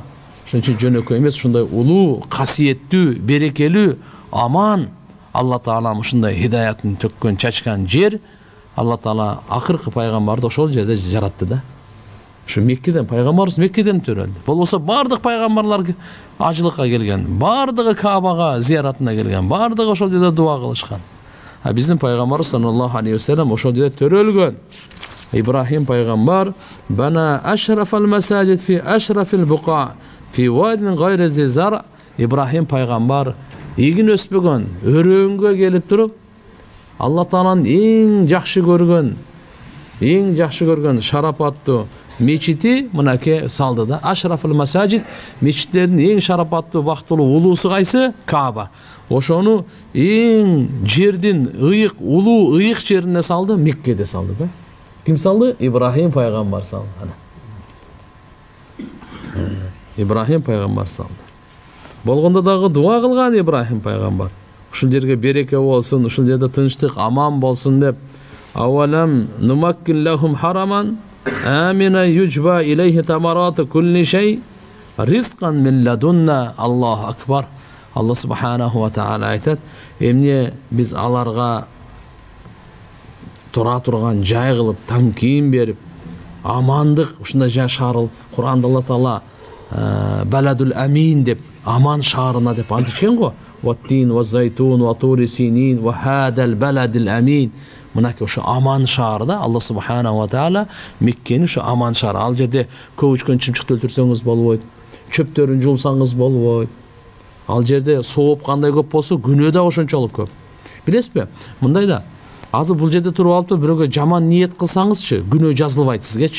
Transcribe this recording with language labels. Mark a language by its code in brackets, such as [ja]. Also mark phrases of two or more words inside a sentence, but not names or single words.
[ky] Ошон үчүн жөнөкөй эмес, ушундай улуу, касиеттүү, берекелүү, аман Алла Таала ушундай хидаятын төккөн, чачкан жер. Алла Таала акыркы пайгамбарды ошол жерде жаратты да. Ошо Меккеден пайгамбарыбыз Меккеден төрөлдү. Болбосо бардык пайгамбарлар ажылыкка келген, бардыгы Каабага зияратына келген, бардыгы ошол жерде дуа кылышкан. Биздин пайгамбарыбыз [ar] صلى الله عليه وسلم [ky] ошол жерде төрөлгөн. [ar] Ибрахим пайгамбар بنى أشرف المساجد في أشرف البقاع في واد غير زرع. [ky] Ибрахим пайгамбар эгин өспөгөн өрөөнгө келип туруп Алла Тааланын эң жакшы көргөн шарапаттуу мечити мынакей салды да. [ar] أشرف المساجد, [ky] мечиттердин эң шарапаттуу бактылуу улуусу кайсы? Кааба. Ошону эң жердин ыйык, улуу ыйык жерине салды, Меккеде салды да. Ким салды? Ибрахим пайгамбар салды. Ибрахим пайгамбар салды. Болгондо дагы дуа кылган Ибрахим пайгамбар. Ушул жерге береке болсун, ушул жерде тынчтык, аман болсун деп. [ar] أولم نمكن لهم حرما آمنا يجبى إليه ثمرات كل شيء رزقا من لدنا. الله أكبر. [ky] Алла [ar] سبحانه وتعالى [ky] айтат, эмне биз аларга тура турган жай кылып, тамкин берип, амандык ушундай жай шаарыл. Кур'анда Алла Таала [ar] البلد الأمين [ky] деп, аман шаарына деп антышкен го. [ar] والتين والزيتون وطور سينين وهذا البلد الأمين. [ky] Мынакей ошо аман шаарда Алла [ar] سبحانه وتعالى [ky] Меккени ошо аман шаар. Ал жерде көп учкан чымчыкты өлтүрсөңүз болбойт, чөптөрүн жулсаңыз болбойт. Ал жерде сооп кандай көп болсо, күнөө да ошончолук көп. Билесизби? Мындай да, азыр бул жерде туруп алып бирөөгө жаман ниет кылсаңызчы, күнөө жазылбайт сизгечи.